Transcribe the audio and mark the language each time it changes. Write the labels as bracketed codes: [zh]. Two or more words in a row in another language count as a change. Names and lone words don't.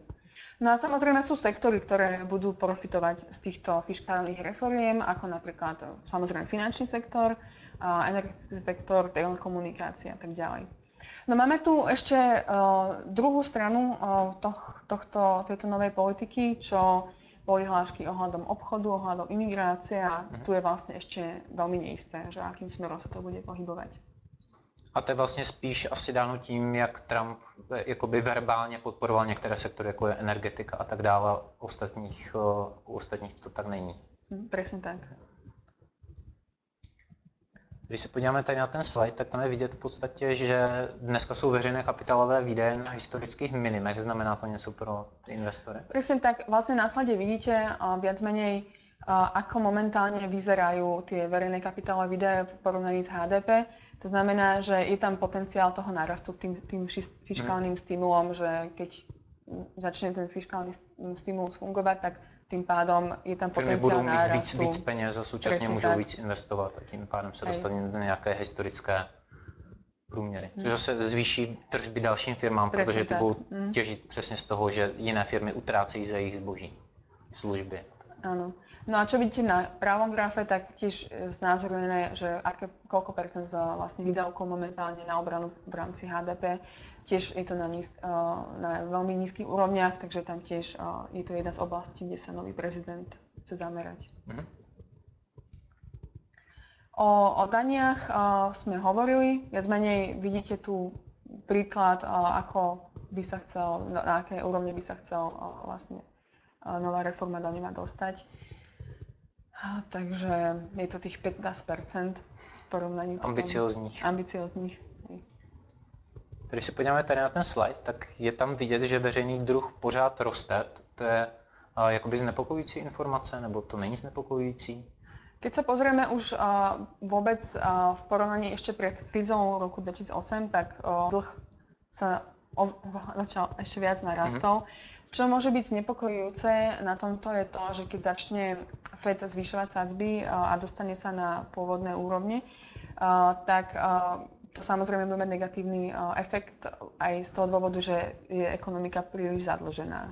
[sk] No a samozrejme sú sektory, ktoré budú profitovať z týchto fiškálnych reforiem, ako napríklad samozrejme finančný sektor, energetický sektor, telekomunikácia a tak ďalej. No máme tu ešte druhú stranu tejto novej politiky, čo boli hlášky ohľadom obchodu, ohľadom imigrácie a tu je vlastne ešte veľmi neisté, že akým smerom sa to bude pohybovať. [cs] A to je vlastně spíš asi dáno tím, jak Trump jakoby verbálně podporoval některé sektory, jako je energetika a tak dále. U ostatních to tak není. [sk] Presne tak. [cs] Když se podíváme tady na ten slide, tak tam je vidět v podstatě, že dneska jsou veřejné kapitálové výdaje na historických minimech. Znamená to něco pro investory? [sk] Presne tak. Vlastne na slide vidíte viac menej, ako momentálne vyzerajú tie verejné kapitálové výdaje v porovnaní s HDP. To znamená, že je tam potenciál toho nárastu tým fiškálnym stimulom, že keď začne ten fiškálny stimulus fungovať, tak tým pádom je tam potenciál nárastu. [cs] Budou mít víc peněz a současně můžou víc investovat a tím pádem se dostaneme do nějaké historické průměry. Což zase zvýší tržby dalším firmám, protože ty budou těžit přesně z toho, že jiné firmy utrácejí za jejich zboží, služby. [sk] Áno. No a čo vidíte na pravom grafe, tak tiež znázornené, že koľko percent za vlastne výdavkov momentálne na obranu v rámci HDP. Tiež je to na veľmi nízkych úrovniach, takže tam tiež je to jedna z oblastí, kde sa nový prezident chce zamerať. O daniach sme hovorili, viac menej vidíte tu príklad, ako by sa chcel, na aké úrovne by sa chcel vlastne nová reforma daňová dostať. Takže je to tých 15% v porovnaní. [cs] Ambiciozních. Když se podíváme tady na ten slide, tak je tam vidět, že veřejný dluh pořád roste. To je jakoby znepokojující informace, nebo to není znepokojující? [sk] Keď sa pozrieme už vôbec v porovnaní ešte pred krízou roku 2008, tak dlh sa začal ešte viac narastol. Čo môže byť znepokojujúce na tomto je to, že keď začne Fed zvyšovať sadzby a dostane sa na pôvodné úrovne, tak to samozrejme bude mať negatívny efekt aj z toho dôvodu, že je ekonomika príliš zadlžená.